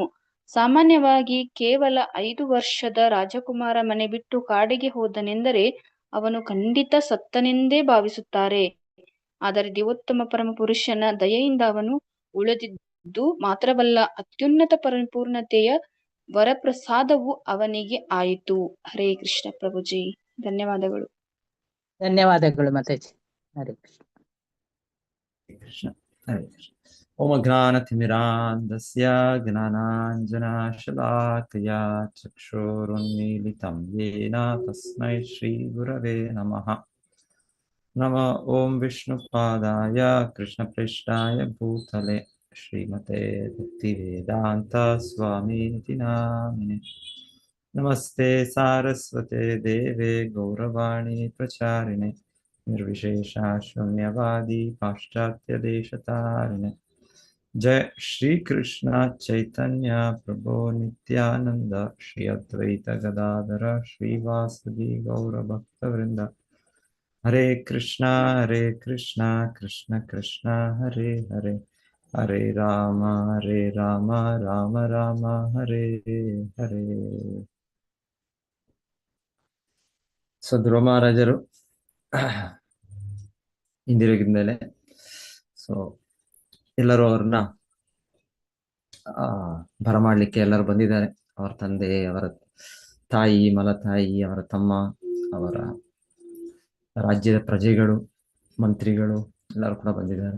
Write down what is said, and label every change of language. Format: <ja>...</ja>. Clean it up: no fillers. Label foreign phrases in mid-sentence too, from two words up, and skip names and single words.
<kn>ಸಾಮಾನ್ಯವಾಗಿ ಕೇವಲ 5 ವರ್ಷದ ರಾಜಕುಮಾರ ಮನೆ ಬಿಟ್ಟು ಕಾಡಿಗೆ ಹೋದನೆಂದರೆ ಅವನು ಖಂಡಿತ ಸತ್ತನೆಂದೇ ಭಾವಿಸುತ್ತಾರೆ. ಆದರೆ ದೇವೋತ್ತಮ ಪರಮಪುರುಷನ ದಯೆಯಿಂದ ಅವನು ಉಳಿದಿದ್ದು ಮಾತ್ರವಲ್ಲ, ಅತ್ಯುನ್ನತ ಪರಿಪೂರ್ಣತೆಯ ವರಪ್ರಸಾದವು ಅವನಿಗೆ ಆಯಿತು.</kn> <sa>ಹರೇ ಕೃಷ್ಣ</sa> <kn>ಪ್ರಭುಜಿ. ಧನ್ಯವಾದಗಳು. ಧನ್ಯವಾದಗಳು ಮಾತಾಜಿ.</kn> <sa>ಹರೇ ಕೃಷ್ಣ. ಕೃಷ್ಣ ಹರೇ ಕೃಷ್ಣ. ಓಂ ಅಜ್ಞಾನತಿಮಿರಾಂಧಸ್ಯ ಜ್ಞಾನಾಂಜನಶಲಾಕಯಾ ಚಕ್ಷುರುನ್ಮೀಲಿತಂ ಯೇನ ತಸ್ಮೈ ಶ್ರೀ ಗುರವೇ ನಮಃ. ನಮೋ ಓಂ ವಿಷ್ಣುಪಾದಾಯ ಕೃಷ್ಣಪ್ರೇಷ್ಠಾಯ ಭೂತಲೆ ಶ್ರೀಮತೆ ಭಕ್ತಿವೇದಾಂತ ಸ್ವಾಮೀತಿ ನಾಮಿನೆ. ನಮಸ್ತೆ ಸಾರಸ್ವತೆ ದೇವೆ ಗೌರವಾಣಿ ಪ್ರಚಾರಿಣೆ ನಿರ್ವಿಶೇಷ ಶೂನ್ಯವಾದಿ ಪಾಶ್ಚಾತ್ಯ ದೇಶತಾರಿಣೆ. ಜಯ ಶ್ರೀ ಕೃಷ್ಣ ಚೈತನ್ಯ ಪ್ರಭು ನಿತ್ಯಾನಂದ ಶ್ರೀ ಅದ್ವೈತ ಗದಾಧರ ಶ್ರೀವಾಸದಿ ಗೌರ ಭಕ್ತವೃಂದ. ಹರೇ ಕೃಷ್ಣ ಕೃಷ್ಣ ಕೃಷ್ಣ ಹರೇ ಹರೇ, ಹರೇ ರಾಮ ರಾಮ ರಾಮ ಹರೇ ಹರೇ.</sa> <kn>ಸೊ ಧ್ರುವ ಮಹಾರಾಜರು ಹಿಂದಿರುಗಿದ ಮೇಲೆ ಸೊ ಎಲ್ಲರೂ ಅವ್ರನ್ನ ಬರಮಾಡ್ಲಿಕ್ಕೆ ಎಲ್ಲರೂ ಬಂದಿದ್ದಾರೆ. ಅವರ ತಂದೆ, ಅವರ ತಾಯಿ ಮಲತಾಯಿ, ಅವರ ತಮ್ಮ, ಅವರ ರಾಜ್ಯದ ಪ್ರಜೆಗಳು, ಮಂತ್ರಿಗಳು ಎಲ್ಲರೂ ಕೂಡ ಬಂದಿದ್ದಾರೆ.</kn>